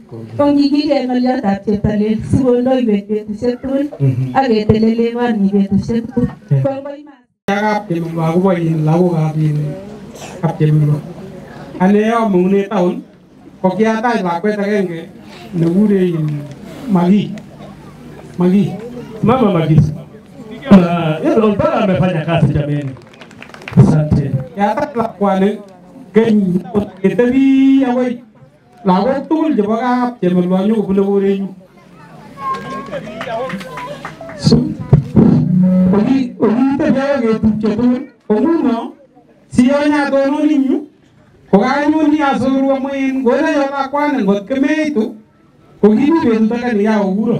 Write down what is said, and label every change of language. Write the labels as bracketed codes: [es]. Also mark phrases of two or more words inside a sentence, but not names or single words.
[kln] Kongikilgei ng'oliotab Cheptalel sikondoiwech betusiek tugul ak ketelele konyi betusiek tugul. Kongoi Yakab Chemulwa akobo lagokab Chemulwa. Ane amung'une taon ko kiatach lakwet agenge nekure Magi. Mama Magis. [sw] Yeye mpaka amefanya kazi jameni. Asante. [kln] Kiatach lakwani keny ketebi akoi lagok tugul chebo kap Chemulwa nyokobune korenyu. Okitebi akoi ketupche tugul. Nguno siyonyatononin yu kokanyoni asoru amu ngolecho lakwani ngot kemeitu kokimi betut age nekakokuro.